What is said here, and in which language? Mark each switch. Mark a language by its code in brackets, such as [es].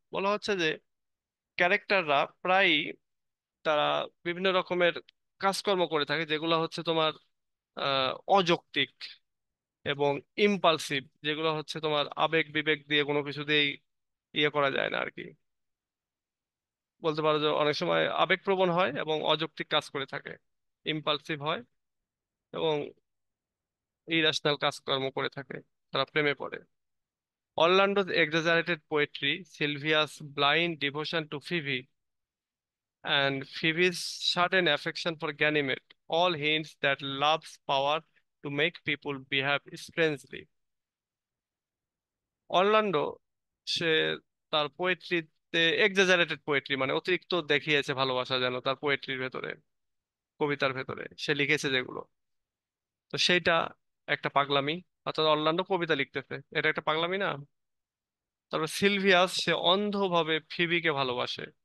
[bn] বলা হচ্ছে যে ক্যারেক্টাররা প্রায়ই তারা বিভিন্ন রকমের কাজকর্ম করে থাকে যেগুলো হচ্ছে তোমার অযৌক্তিক এবং ইম্পালসিভ, যেগুলো হচ্ছে তোমার আবেগ বিবেক দিয়ে কোনো কিছু দিয়েই ইয়ে করা যায় না আর কি। বলতে পারো যে অনেক সময় আবেগপ্রবণ হয় এবং অযৌক্তিক কাজ করে থাকে, ইম্পালসিভ হয় এবং ইরাশনাল কাজকর্ম করে থাকে, তারা প্রেমে পড়ে। [en] Orlando's exaggerated poetry, Sylvia's blind devotion to Phoebe, and Phoebe's sudden affection for Ganymede all hints that love's power to make people behave strangely. [bn] Orlando সে তার পোয়েট্রিতে এক্সাজারেটেড পোয়েট্রি, মানে অতিরিক্ত দেখিয়েছে ভালোবাসা যেন তার পোয়েট্রির ভেতরে, কবিতার ভেতরে সে লিখেছে যেগুলো, তো সেইটা একটা পাগলামি। অর্থাৎ অরল্যান্ডো কবিতা লিখতেছে, এটা একটা পাগলামি না? তারপর সিলভিয়াস সে অন্ধভাবে ফিবিকে ভালোবাসে।